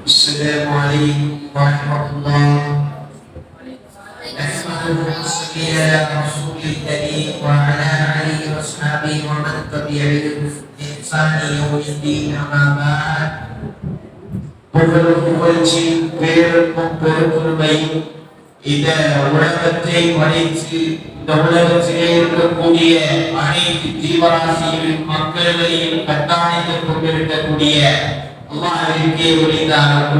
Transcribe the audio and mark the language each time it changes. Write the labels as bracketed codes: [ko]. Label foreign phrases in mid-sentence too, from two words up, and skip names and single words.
[ar] السلام عليكم ورحمة الله. نحمده ونصلي على رسول الكريم وعلى آله وصحبه ومن تبعهم بإحسان يوم الدين. أما بعد. [ta] புகழ்ச்சி பேருக்கும் பெருமையும் இந்த உலகத்தை படைத்து இந்த உலகத்திலே இருக்கக்கூடிய அனைத்து ஜீவராசிகளின் மக்களையும் கட்டாயத்தில் கொண்டிருக்கக்கூடிய அல்லாஹ்விற்கே உரித்தார்கள்.